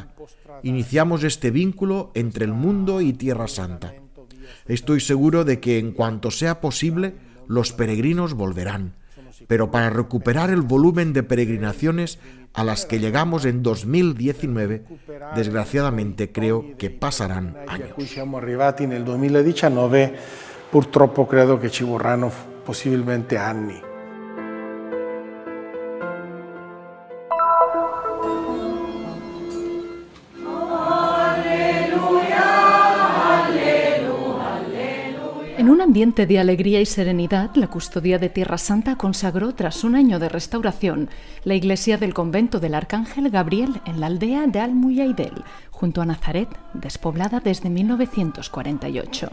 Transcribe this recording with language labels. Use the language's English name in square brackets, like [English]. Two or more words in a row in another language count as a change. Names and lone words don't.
[Spanish] Iniciamos este vínculo entre el mundo y Tierra Santa. Estoy seguro de que en cuanto sea posible, los peregrinos volverán. Pero para recuperar el volumen de peregrinaciones a las que llegamos en 2019, desgraciadamente creo que pasarán años. [Italian] Purtroppo credo che ci vorranno possibilmente anni. [Spanish] En un ambiente de alegría y serenidad, la Custodia de Tierra Santa consagró, tras un año de restauración, la iglesia del convento del Arcángel Gabriel en la aldea de Al-Mujaidel, junto a Nazaret, despoblada desde 1948.